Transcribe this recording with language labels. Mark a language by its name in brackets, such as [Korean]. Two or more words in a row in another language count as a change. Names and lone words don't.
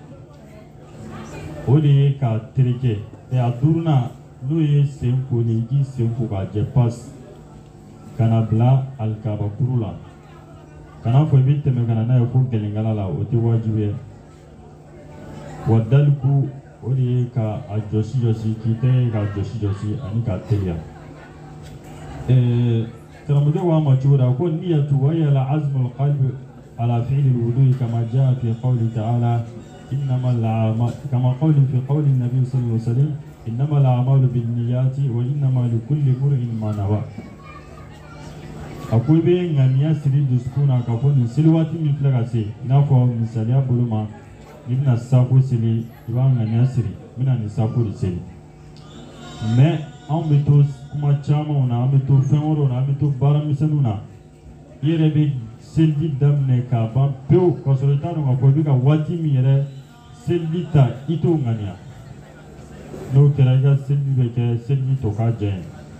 [Bambara] o de ye ka tereke a duurunan n'o ye sen koli i k'i sen ko k'a jɛ pasi ka na bila alikabakuru la kana fɔ i bɛ tɛmɛ ka na n'a ye fo gɛlɛnkala la o tɛ wajibi ye wa daliku o de ye ka a jɔsi jɔsi k'i tɛgɛ k'a jɔsi jɔsi ani k'a teliya karamɔgɔ ko a ma cogo la ko [Arabic] النية وهي العزم القلبي على فعل الوضوء كما جاء في قول تعالى إنما الأعمال كما قول في قول النبي صلى الله عليه وسلم إنما الأعمال بالنيات وإنما لكل امرئ ما نوى [Bambara] akwai bɛ ŋaniya siri dusukun na k'a fɔ nin seli waati min filɛ ka se i n'a fɔ misaliya bolo ma i bɛna safo seli i b'a ŋaniya siri i bɛna nin safo de seli mais anw bɛ to kuma camanw na an bɛ to fɛn wɛrɛw na an bɛ to baara misɛnninw na i yɛrɛ bɛ seliji daminɛ k'a ban pewu k'a sɔrɔ i t'a dɔn k'a fɔ i bɛ ka waati min yɛrɛ seliji ta i t'o ŋaniya n'o kɛra i ka seliji bɛ kɛ seliji tɔ k'a jɛ ye